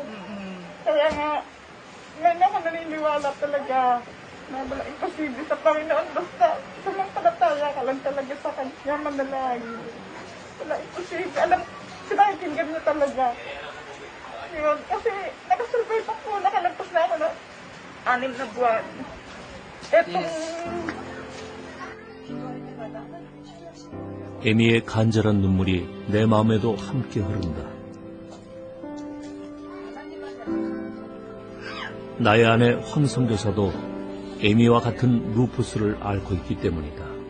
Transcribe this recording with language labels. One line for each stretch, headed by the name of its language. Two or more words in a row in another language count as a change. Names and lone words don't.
Filipino: Kaya nga, ngayon ako naniniwala talaga na wala imposible sa Panginoon. Basta sumampalataya ka lang talaga sa Kanya, manalangin. Wala imposible. Alam, sinakikinggan niya talaga. Yun, kasi nakasurvive ako, nakalagpas na ako na 6 na buwan. Etong...
Korean: 에미의 간절한 눈물이 내 마음에도 함께 흐른다. 나의 아내 황 선교사도 에미와 같은 루푸스를 앓고 있기 때문이다.